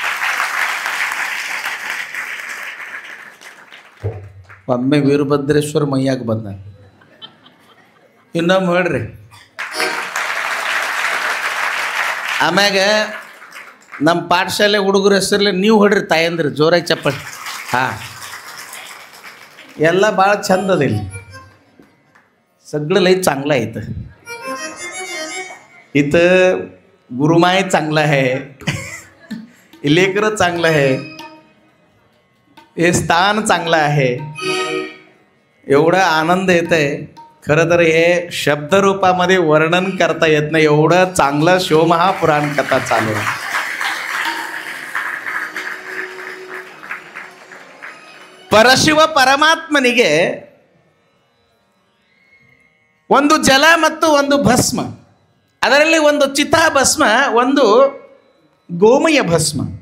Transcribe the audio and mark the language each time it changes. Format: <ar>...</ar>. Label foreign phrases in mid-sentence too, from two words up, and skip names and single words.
<kn>ಒಮ್ಮೆ ವೀರಭದ್ರೇಶ್ವರ ಮೈಯಾಗ ಬಂದ. ಇನ್ನೊಮ್ಮೆ ಹೇಳ್ರಿ. ಆಮ್ಯಾಗ ನಮ್ಮ ಪಾಠಶಾಲೆ ಹುಡುಗರ ಹೆಸರಲ್ಲಿ ನೀವು ಹೊಡ್ರಿ ತಾಯಂದ್ರಿ ಜೋರಾಗಿ ಚಪ್ಪಾಳೆ. ಹಾಂ, ಎಲ್ಲ ಭಾಳ ಚಂದ ಅದ.</kn> <mr>ಇಲ್ಲಿ सगळं लय चांगलं आहे. इथं गुरुमाय चांगलं आहे, लेकरं चांगलं आहे, हे स्थान चांगलं आहे. एवढा आनंद येत आहे. खरं तर हे शब्दरूपामध्ये वर्णन करता येत नाही, एवढं चांगलं शिवमहापुराण कथा चालू आहे.</mr> <kn>ಪರಶಿವ ಪರಮಾತ್ಮನಿಗೆ ಒಂದು ಜಲ ಮತ್ತು ಒಂದು ಭಸ್ಮ, ಅದರಲ್ಲಿ ಒಂದು ಚಿತಾಭಸ್ಮ, ಒಂದು ಗೋಮಯ ಭಸ್ಮ.</kn>